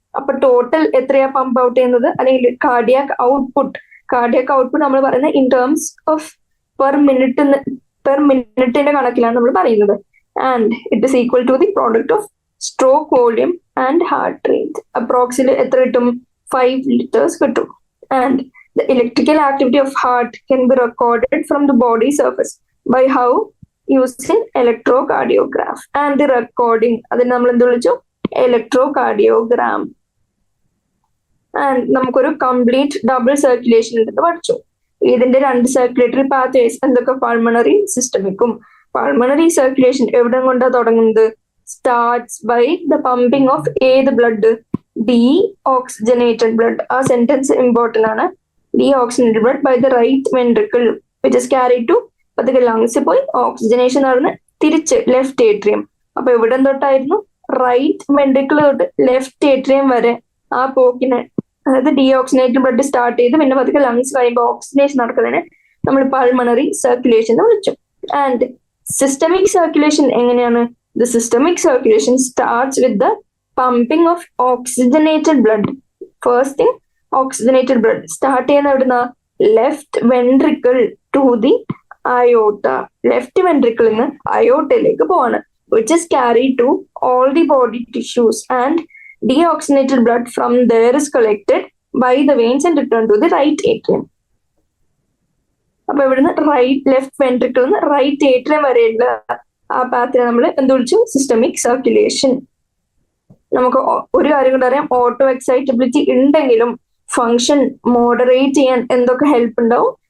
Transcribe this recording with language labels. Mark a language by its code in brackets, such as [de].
[ml] അപ്പൊ ടോട്ടൽ എത്രയാ pump out ചെയ്യുന്നത്? അല്ലെങ്കിൽ കാർഡിയാക് ഔട്ട്പുട്ട് നമ്മൾ പറയുന്നത് ഇൻ ടേംസ് ഓഫ് പെർ മിനിറ്റിന്റെ കണക്കിലാണ് നമ്മൾ പറയുന്നത്. [en] And it is equal to the product of stroke volume and heart rate. [ml] അപ്രോക്സിൽ എത്ര കിട്ടും? 5 liters കിട്ടും. [en] And the electrical activity of heart can be recorded from the body surface by how? using electrocardiograph. And the recording [ml] അതിന് നമ്മൾ എന്ത് വിളിച്ചു? Electrocardiogram. And നമുക്കൊരു complete double circulation ഉണ്ടെന്ന് പഠിച്ചു. ഇതിന്റെ 2 സർക്കുലേറ്ററി പാത്വേസ് എന്തൊക്കെ? പൾമണറി സിസ്റ്റമിക്കും. പൾമണറി സർക്കുലേഷൻ എവിടെ കൊണ്ടാണ് തുടങ്ങുന്നത്? [en] starts by the pumping of ഏത് blood? Deoxygenated blood. [ml] ആ സെന്റൻസ് ഇമ്പോർട്ടന്റ് ആണ്. [en] Deoxygenated blood by the right ventricle which is carried to [ml] പതുക്കെ ലങ്സിൽ പോയി ഓക്സിജനേഷൻ നടന്ന് തിരിച്ച് ലെഫ്റ്റ് ഏട്രിയം. അപ്പൊ എവിടെ തൊട്ടായിരുന്നു? റൈറ്റ് വെൻട്രിക്കിൾ തൊട്ട് ലെഫ്റ്റ് ഏട്രിയം വരെ ആ പോക്കിന്, അതായത് ഡീഓക്സിജനേറ്റഡ് ബ്ലഡ് സ്റ്റാർട്ട് ചെയ്ത് പിന്നെ പതുക്കെ ലങ്സ് കഴിയുമ്പോൾ ഓക്സിജനേഷൻ നടക്കുന്നതിന് നമ്മൾ പൾമണറി സർക്കുലേഷൻ എന്ന് വിളിച്ചു. [en] And systemic circulation എങ്ങനെയാണ്? The systemic circulation starts with the pumping of oxygenated blood. First thing, oxygenated blood start [ml] ചെയ്യുന്ന എവിടുന്ന? [en] Left ventricle to the aorta. [ml] Left വെൻട്രിക്കിളിൽ നിന്ന് അയോട്ടയിലേക്ക് പോവാണ്. [en] which is carried to all the body tissues and deoxygenated blood from there is collected by the veins and returned to the right atrium. [ml] അപ്പൊ ഇവിടുന്ന് left ventricle നിന്ന് right atrium വരെയുള്ള ആ പാത്തിനെ നമ്മൾ എന്ത് വിളിച്ചു? Systemic circulation. നമുക്ക് ഒരു കാര്യം കൊണ്ട് അറിയാം, ഓട്ടോ എക്സൈറ്റബിലിറ്റി ഉണ്ടെങ്കിലും ഫങ്ഷൻ മോഡറേറ്റ് ചെയ്യാൻ എന്തൊക്കെ ഹെൽപ്പ് ഉണ്ടാവും?